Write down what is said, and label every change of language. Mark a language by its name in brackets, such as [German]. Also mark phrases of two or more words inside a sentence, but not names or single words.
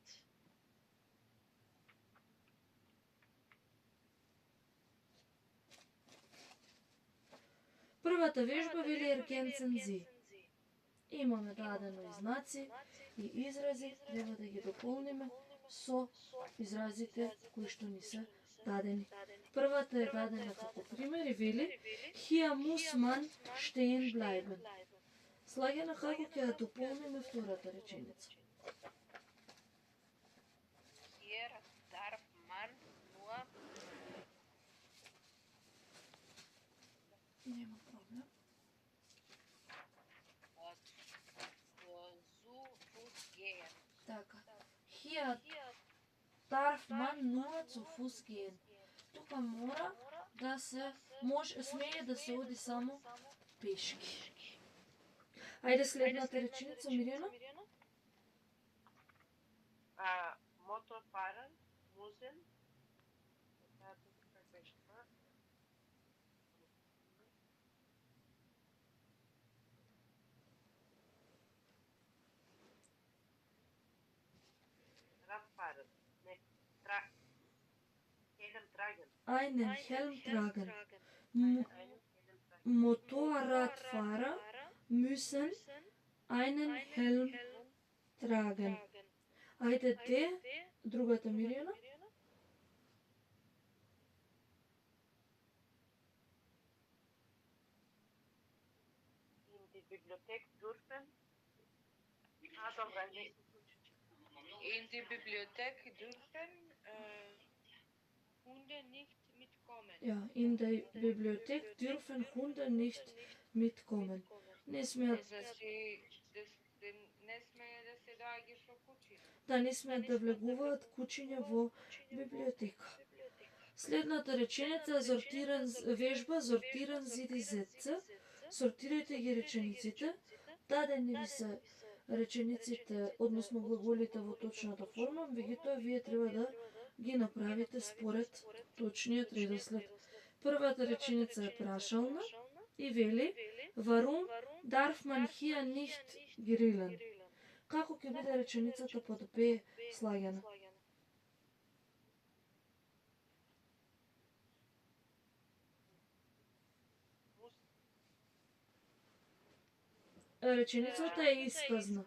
[Macedonian] Првата вежба вели [German] Ergänzen Sie. [Macedonian] Имаме дадено и знаци и изрази, треба да ги дополниме со изразите кои што ни се дадени. Првата е дадена како пример и вели [German] Hier muss man stehen bleiben. [Macedonian] Слагена како ќе ја дополниме втората реченица. [German] Hier darf man nur [Macedonian] Нема проблем. [German] zu Fuß gehen. [Macedonian] Така. [German] Hier darf man nur zu Fuß gehen. [Macedonian] Тука мора да се смее да се оди само пешки. Ајде следната реченица, Мирјана. [German] Motorfahrer müssen [Macedonian] как беше това? [German] Radfahrer. Не, Helm tragen. Einen Helm tragen. Einen Helm tragen. Motorradfahrer müssen einen Helm tragen. [Macedonian] Ајде де, другата Мирјана. [German] In die Bibliothek dürfen. [Macedonian] Dobra, не се случи. [German] In die Bibliothek dürfen Hunde nicht mitkommen. Ja, in der Bibliothek dürfen Hunde nicht mitkommen. [Macedonian] Не смеат, Значи, не смее да се доаѓа со кучи. да не смеат да влегуваат кучиња во библиотека. Следната реченица е вежба [German] Sortieren Sie die Sätze. [Macedonian] Сортирајте ги речениците. Дадени ви се речениците, односно глаголите во точната форма, меѓутоа вие треба да ги направите според точниот редослед. Првата реченица е прашална и вели: [German] Warum darf man hier nicht grillen? [Macedonian] Како ќе биде реченицата под Б слагена? Реченицата е исказна.